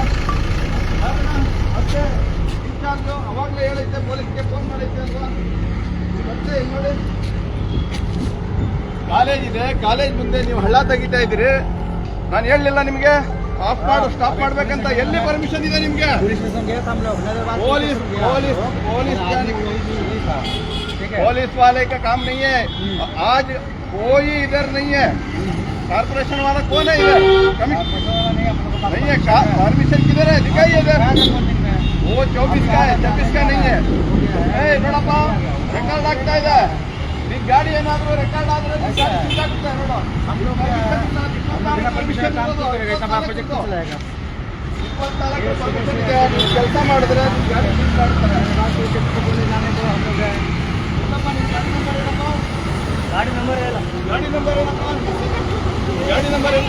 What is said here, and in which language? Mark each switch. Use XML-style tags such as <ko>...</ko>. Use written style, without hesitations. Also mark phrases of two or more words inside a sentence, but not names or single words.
<kn>ಅಷ್ಟೇ ಇನ್ಚಾರ್ಜು ಅವಾಗಲೇ ಹೇಳಿದ್ದೆ, ಪೊಲೀಸ್ಗೆ ಫೋನ್ ಮಾಡಿದ್ದೆ ಅಲ್ವಾ. ಮತ್ತೆ ನೋಡಿ ಕಾಲೇಜ್ ಇದೆ, ಕಾಲೇಜ್ ಮುಂದೆ ನೀವು ಹಳ್ಳ ತೆಗಿತಾ ಇದ್ದೀರಿ. ನಾನು ಹೇಳಲಿಲ್ಲ ನಿಮಗೆ ಆಫ್ ಮಾಡು, ಸ್ಟಾಪ್ ಮಾಡ್ಬೇಕಂತ. ಎಲ್ಲಿ ಪರ್ಮಿಷನ್ ಇದೆ ನಿಮಗೆ?</kn> <hi>पुलिस वाले का काम नहीं है. आज कोई इधर नहीं है. कारपोरेशन वाला कौन है इधर? नहीं है. परमिशन किधर है? दिखाइए इधर. वो 24 का है, 26 का नहीं है.</hi> <kn>ನೋಡಪ್ಪ, ರೆಕಾರ್ಡ್ ಆಗ್ತಾ ಇದೆ. ನಿನ್ ಗಾಡಿ ಏನಾದ್ರು ರೆಕಾರ್ಡ್ ಆದ್ರೆ ಕೆಲಸ ಮಾಡಿದ್ರೆ ಗಾಡಿ ಗಾಡಿ</kn> <en>number entry</en> <kn>ಮಾಡ್ಕೊಳ್ಳಿ.</kn>